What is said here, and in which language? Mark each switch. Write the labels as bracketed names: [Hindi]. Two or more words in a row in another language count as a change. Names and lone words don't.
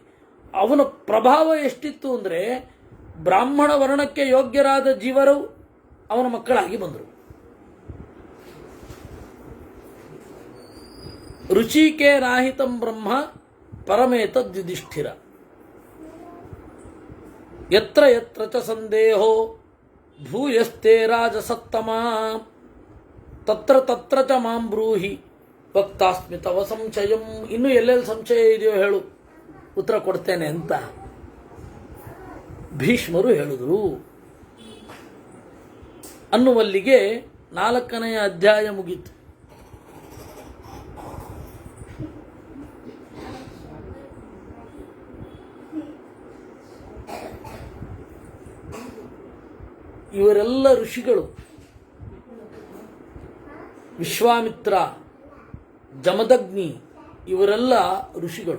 [Kannada] ಅವನ ಪ್ರಭಾವ ಎಷ್ಟಿತ್ತು ಅಂದರೆ ಬ್ರಾಹ್ಮಣ ವರ್ಣಕ್ಕೆ ಯೋಗ್ಯರಾದ ಜೀವರು ಅವನ ಮಕ್ಕಳಾಗಿ ಬಂದರು. [Sanskrit] ರುಚಿಕೆ ರಾಹಿತಂ ಬ್ರಹ್ಮ ಪರಮೇತದ್ ಯುಧಿಷ್ಠಿರ ಯತ್ರ ಯತ್ರ ಚ ಸಂದೇಹೋ ಭೂಯಸ್ತೆ ರಾಜಸತ್ತಮ ತತ್ರ ತತ್ರ ಚ ಮಾಂ ಬ್ರೂಹಿ ವಕ್ತಾಸ್ಮಿ ತವ ಸಂಶಯಂ. [Kannada] ಇನ್ನು ಎಲ್ಲೆಲ್ಲಿ ಸಂಶಯ ಇದೆಯೋ ಹೇಳು, ಉತ್ತರ ಕೊಡ್ತೇನೆ ಅಂತ ಭೀಷ್ಮರು ಹೇಳಿದರು. ಅನ್ನುವಲ್ಲಿಗೆ 4ನೇ ಅಧ್ಯಾಯ ಮುಗೀತು. ಇವರೆಲ್ಲ ಋಷಿಗಳು, ವಿಶ್ವಾಮಿತ್ರ, ಜಮದಗ್ನಿ, ಇವರೆಲ್ಲ ಋಷಿಗಳು.